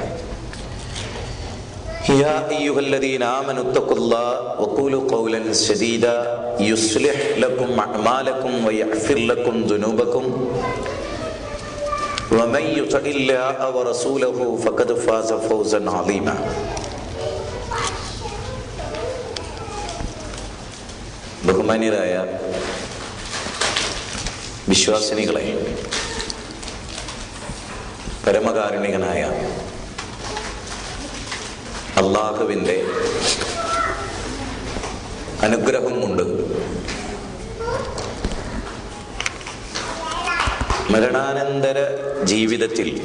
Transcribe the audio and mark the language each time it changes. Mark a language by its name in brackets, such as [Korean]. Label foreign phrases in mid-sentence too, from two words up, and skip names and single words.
[Arabic] يا أيها الذين آمنوا اتقوا الله وقولوا قولا سديدا يصلح لكم أعمالكم ويغفر لكم ذنوبكم ومن يطع الله ورسوله فقد فاز فوزا عظيما. [Malayalam] ബഹുമാന്യരായ വിശ്വാസിനികളെ, പരമകാരുണികനായ അല്ലാഹുവിൻ്റെ അനുഗ്രഹം കൊണ്ട് മരണാനന്തര ജീവിതത്തിൽ